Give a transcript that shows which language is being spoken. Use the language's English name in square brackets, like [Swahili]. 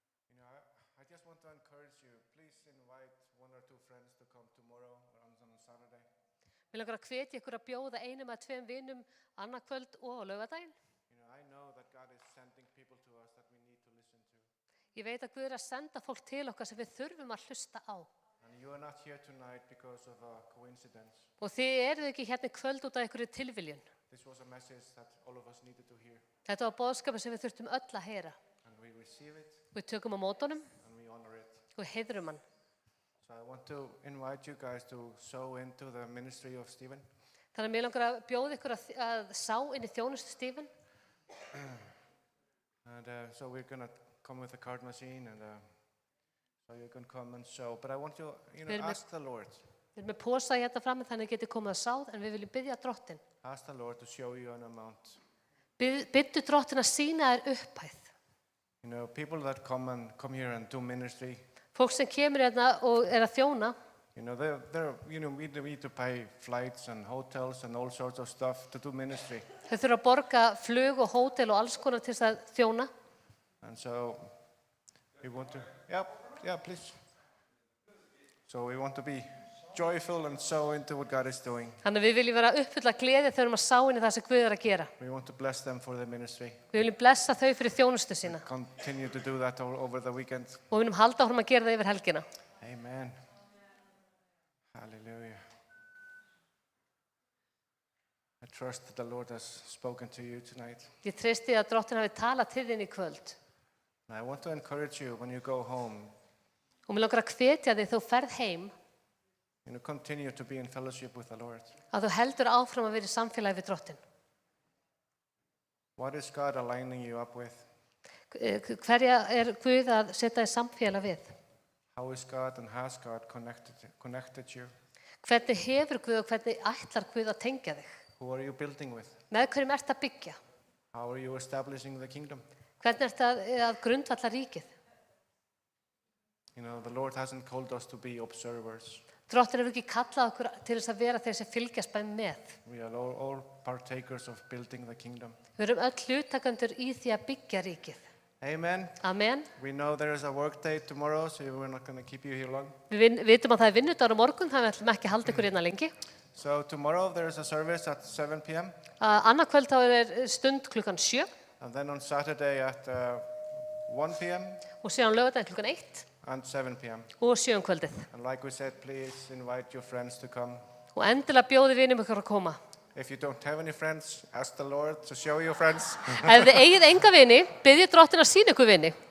[English] You know, I just want to encourage you. Please invite 1 or 2 friends to come tomorrow or on Saturday. [Icelandic] Mér langar að hvetja ykkur að bjóða 1 eða 2 vinum annað kvöld og á laugardaginn. [English] You know, I know that God is sending people to us that we need to listen to. [Icelandic] Ég veit að Guð er að senda fólk til okkar sem við þurfum að hlusta á. [English] And you are not here tonight because of a coincidence. [Icelandic] Og þið eruð ekki hérna í kvöld út af einhverju tilviljun. [English] This was a message that all of us needed to hear. [Icelandic] Þetta var boðskapur sem við þurftum öll að heyra. [English] And we receive it [Icelandic] Við tökum á mótunum [English] and we honor it. [Icelandic] og heiðrum hann. [English] So I want to invite you guys to sow into the ministry of Stephen. [Icelandic] Þannig að mér langar að bjóða ykkur að sá inn í þjónustu Stephen. [English] And so we're going to come with a card machine and so you can come and sow. But I want you, [Icelandic] Við erum með- [English] ask the Lord. [Icelandic] Við erum með posa hérna fram þannig að getið komið að sáð en við viljum biðja drottin. [English] Ask the Lord to show you an amount. [Icelandic] Biddu drottin að sína þér upphæð. [English] You know, people that come here and do ministry, [Icelandic] Fólk sem kemur hérna og er að þjóna, [English] you know, we need to pay flights and hotels and all sorts of stuff to do ministry. [Icelandic] þau þurfa að borga flug og hótel og alls konar til þess að þjóna. [English] And so we want to, yeah, please. So we want to be joyful and sow into what God is doing. [Icelandic] Þannig að við viljum vera uppfull af gleði þegar við erum að sá inn í það sem Guð er að gera. [English] We want to bless them for their ministry. [Icelandic] Við viljum blessa þau fyrir þjónustu sína [English] Continue to do that over the weekend. [Icelandic] og við viljum halda áfram að gera það yfir helgina. [English] Amen. Hallelujah. I trust that the Lord has spoken to you tonight. [Icelandic] Ég treysti að drottin hafi talað til þín í kvöld. [English] And I want to encourage you when you go home, [Icelandic] Og mér langar að hvetja þig þú ferð heim [English] you know, continue to be in fellowship with the Lord. [Icelandic] að þú heldur áfram að vera í samfélagi við drottin. [English] What is God aligning you up with? [Icelandic] Hverja er Guð að setja í samfélag við? [English] How is God and has God connected you? [Icelandic] Hvernig hefur Guð og hvernig ætlar Guð að tengja þig? [English] Who are you building with? [Icelandic] Með hverjum ert að byggja? [English] How are you establishing the kingdom? [Icelandic] Hvernig ert að grundvalla ríkið? [English] You know, the Lord hasn't called us to be observers. [Icelandic] Drottin hefur ekki kallað okkur til þess að vera þeir sem fylgjast bara með. [English] We are all partakers of building the kingdom. [Icelandic] Við erum öll hlutakendur í því að byggja ríkið. [English] Amen. Amen. We know there is a work day tomorrow, so we're not going to keep you here long. [Icelandic] Við vitum að það er vinnudagur á morgun, þannig að við ætlum ekki að halda ykkur hérna lengi. [English] So tomorrow there is a service at 7 p.m. [Icelandic] Annað kvöld þá er stund klukkan 7 [English] and then on Saturday at 1 p.m. [Icelandic] og síðan laugardaginn klukkan 1 [English] and 7 p.m. [Icelandic] og 7 kvöldið. [English] And like we said, please invite your friends to come. [Icelandic] Og endilega bjóði vinum ykkur að koma. [English] If you don't have any friends, ask the Lord to show you friends. [Icelandic] Ef þið eigið enga vini, biðjið drottin að sýna ykkur vini.